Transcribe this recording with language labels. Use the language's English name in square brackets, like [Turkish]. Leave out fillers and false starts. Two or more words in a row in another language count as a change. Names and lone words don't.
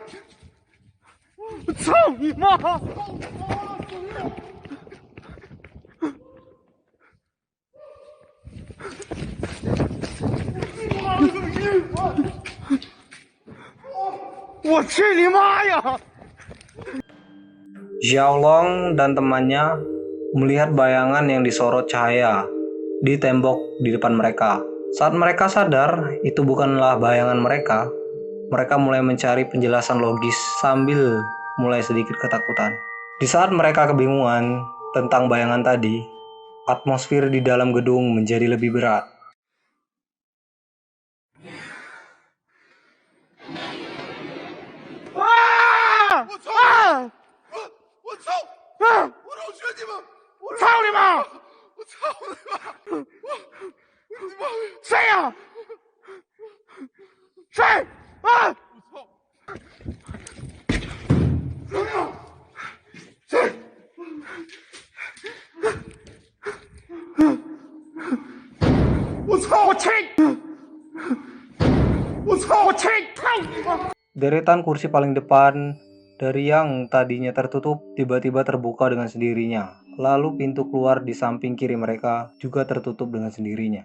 [Chinese] 我操你妈！我去你妈呀！ [Indonesian] Xiaolong dan temannya melihat bayangan yang disorot cahaya di tembok di depan mereka. Saat mereka sadar itu bukanlah bayangan mereka, mereka mulai mencari penjelasan logis sambil mulai sedikit ketakutan. Di saat mereka kebingungan tentang bayangan tadi, atmosfer di dalam gedung menjadi lebih berat. [Chinese] 我操！我操！我老学你们！我操你妈！我操你妈！我你妈！谁呀？谁？啊！谁呀？谁？我操！我去！我操！我去！操你妈！ [Indonesian] Deretan kursi paling depan dari yang tadinya tertutup tiba-tiba terbuka dengan sendirinya. Lalu pintu keluar di samping kiri mereka juga tertutup dengan sendirinya.